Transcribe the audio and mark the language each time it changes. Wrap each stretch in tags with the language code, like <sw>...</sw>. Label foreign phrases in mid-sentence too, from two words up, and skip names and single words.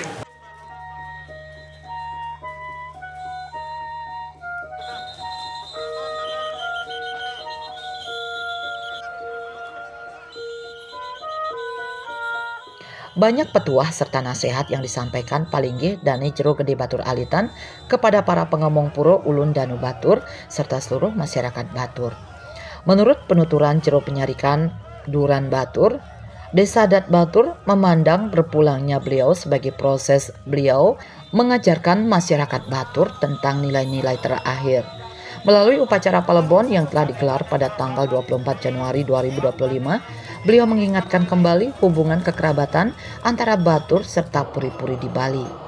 <id>Banyak petuah serta nasihat yang disampaikan Palinggih Dani Jero Gede Batur Alitan kepada para pengemong Pura Ulun Danu Batur serta seluruh masyarakat Batur. Menurut penuturan Jero Penyarikan Duran Batur, Desa Adat Batur memandang berpulangnya beliau sebagai proses beliau mengajarkan masyarakat Batur tentang nilai-nilai terakhir. Melalui upacara Palebon yang telah digelar pada tanggal 24 Januari 2025, beliau mengingatkan kembali hubungan kekerabatan antara Batur serta puri-puri di Bali.</id>